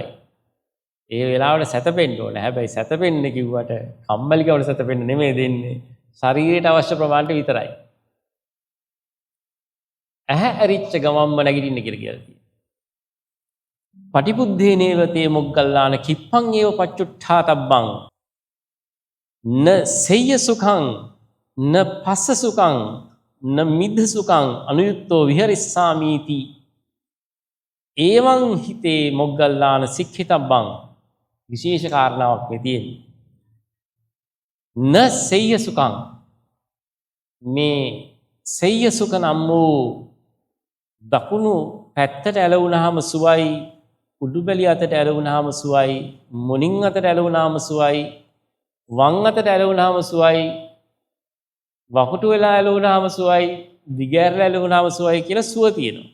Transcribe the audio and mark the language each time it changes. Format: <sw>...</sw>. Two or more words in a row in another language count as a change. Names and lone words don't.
<si>ඒ වෙලාවට සැතපෙන්න ඕනේ. හැබැයි සැතපෙන්න කිව්වට කම්මැලිකමට සැතපෙන්න නෙමෙයි දෙන්නේ. ශරීරයට අවශ්‍ය ප්‍රමාණයට විතරයි. ඇරිච්ච ගමම්ම නැගිටින්න කියලා තියෙනවා.</si> <pi>පටිබුද්ධේනේව තේ මොග්ගල්ලාන කිප්පං ඒව පච්චුට්ඨා තබ්බං න සෙය්‍ය සුඛං න පස්ස සුඛං න මිද්ධ සුඛං අනුයුක්තෝ විහරිස්සාමීති එවං හිතේ මොග්ගල්ලාන සික්ඛිතබ්බං.</pi> <si>විශේෂ කාරණාවක් මේ තියෙන්නේ.</si> <pi>න සෙය්‍ය සුඛං</pi> <si>මේ සෙය්‍ය සුඛ නම් වූ දකුණු පැත්තට ඇලවුණාම සුවයි, උඩුබැලිය අතට ඇලවුණාම සුවයි, මුණින් අතට ඇලවුණාම සුවයි, වම් අතට ඇලවුණාම සුවයි, වකුටු වෙලා ඇලවුණාම සුවයි, දිගෑරලා ඇලවුණාම සුවයි කියලා සුව තියෙනවා.</si>